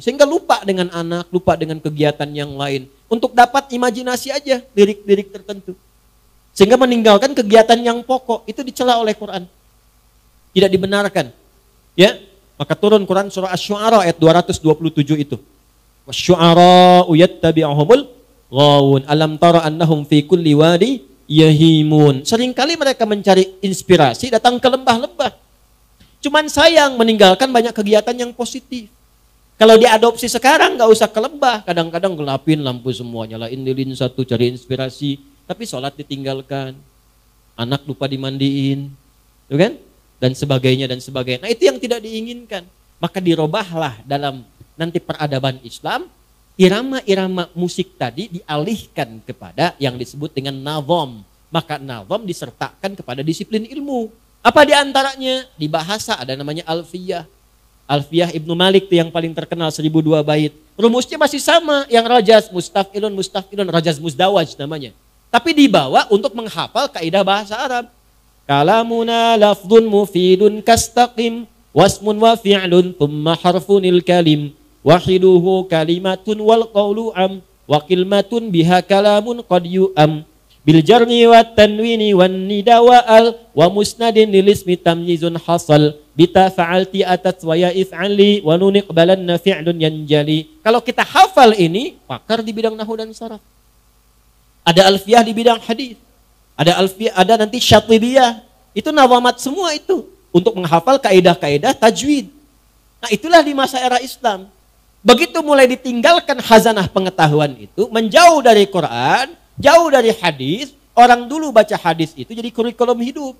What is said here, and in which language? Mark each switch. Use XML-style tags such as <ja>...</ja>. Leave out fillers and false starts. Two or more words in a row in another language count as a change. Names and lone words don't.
<id>Sehingga lupa dengan anak, lupa dengan kegiatan yang lain. Untuk dapat imajinasi aja lirik-lirik tertentu. Sehingga meninggalkan kegiatan yang pokok. Itu dicela oleh Quran. Tidak dibenarkan. Ya, maka turun Quran surah Asy-Syu'ara ayat 227 itu.</id> <ar>والشعراء يتبعهم الغاوون. ألم تر أنهم في كل واد يهيمون.</ar> <id>Seringkali mereka mencari inspirasi datang ke lembah-lembah. Cuman sayang meninggalkan banyak kegiatan yang positif. Kalau diadopsi sekarang nggak usah ke lembah, kadang-kadang gelapin lampu semua, nyalain lilin satu cari inspirasi, tapi sholat ditinggalkan, anak lupa dimandiin, tuh kan? Dan sebagainya dan sebagainya. Nah itu yang tidak diinginkan. Maka dirobahlah dalam nanti peradaban Islam, irama-irama musik tadi dialihkan kepada yang disebut dengan nazam. Maka nazam disertakan kepada disiplin ilmu. Apa diantaranya? Di bahasa ada namanya alfiyah. Alfiyah Ibnu Malik itu yang paling terkenal 1002 bait. Rumusnya masih sama, yang rajaz, mustaf'ilun,</id> <ar>رجز مزدوج</ar> <id>namanya. Tapi dibawa untuk menghafal kaidah bahasa Arab.</id> <ar>كلامنا لفظ مفيد كاستقم واسم وفعل ثم حرف الكلم واحده كلمة والقول عم وكلمة بها كلام قد يؤم. بالجر والتنوين والندا وأل ومسند للاسم تمييز حصل. بتا فعلت وأتت ويا افعلي ونون أقبلن فعل ينجلي.</ar> <id>Kalau kita hafal ini, pakar di bidang nahwu dan saraf. Ada alfiyah di bidang hadis. Ada alfiyah, ada nanti syatibiyah. Itu nawamat semua itu untuk menghafal kaidah-kaidah tajwid. Nah, itulah di masa era Islam. Begitu mulai ditinggalkan khazanah pengetahuan itu, menjauh dari Quran, jauh dari hadis, orang dulu baca hadis itu jadi kurikulum hidup.</id>